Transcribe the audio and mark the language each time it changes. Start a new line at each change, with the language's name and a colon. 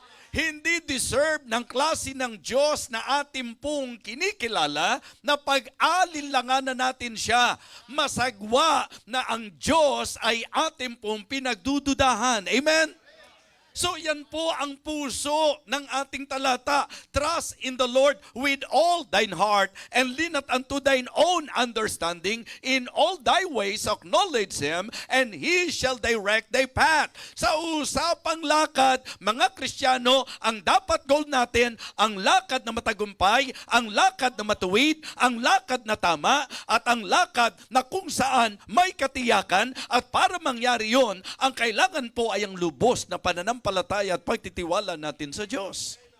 Filipino: Hindi deserve ng klase ng Diyos na ating pong kinikilala na pag-alinlanganan natin siya. Masagwa na ang Diyos ay ating pong pinagdududahan. Amen? So yan po ang puso ng ating talata.
English: Trust in the Lord with all thine heart and lean not unto thine own understanding. In all thy ways acknowledge Him and He shall direct thy path.
Filipino: Sa usapang lakad, mga Kristiyano, ang dapat goal natin, ang lakad na matagumpay, ang lakad na matuwid, ang lakad na tama, at ang lakad na kung saan may katiyakan. At para mangyari yon, ang kailangan po ay ang lubos na pananampalataya at pagtitiwala natin sa Diyos.